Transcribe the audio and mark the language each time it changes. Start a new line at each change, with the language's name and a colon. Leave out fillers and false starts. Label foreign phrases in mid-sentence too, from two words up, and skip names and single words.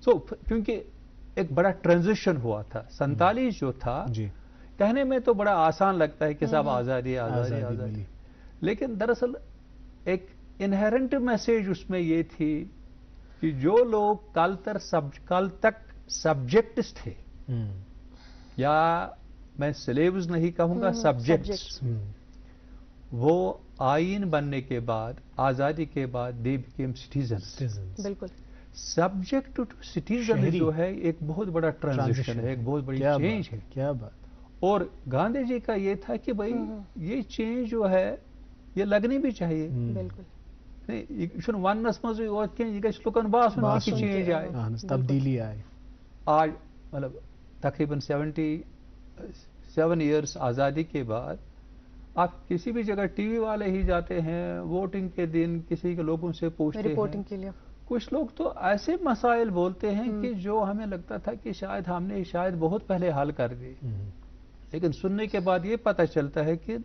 Urdu: کیونکہ ایک بڑا ٹرانزیشن ہوا تھا 47 جو تھا, کہنے میں تو بڑا آسان لگتا ہے کہ صاحب آزادی آزادی آزادی, لیکن دراصل ایک
English: inherent message
Urdu: اس میں یہ تھی کہ جو لوگ کل تک سبجیکٹس تھے, یا میں سلیوز نہیں کہوں گا, سبجیکٹس, وہ آئین بننے کے بعد, آزادی کے بعد
English: they became citizens.
Urdu: بالکل.
English: subject to citizen
Urdu: جو ہے ایک بہت بڑا ٹرانزیشن ہے, ایک بہت بڑی چینج ہے. کیا بات. اور گاندھی جی کا یہ تھا کہ بھئی یہ چینج جو ہے یہ لگنی بھی چاہیے. بالکل.
Kashmiri: ونس مز لکن باسن کی چینج آئے,
Urdu: تبدیلی آئے. آج مطلب تقریباً 77 ایئرس آزادی کے بعد آپ کسی بھی جگہ ٹی وی والے ہی جاتے ہیں, ووٹنگ کے دن کسی کے لوگوں سے پوچھتے ہیں, کچھ لوگ تو ایسے مسائل بولتے ہیں کہ جو ہمیں لگتا تھا کہ شاید ہم نے بہت پہلے حل کر دی, لیکن سننے کے بعد یہ پتہ چلتا ہے کہ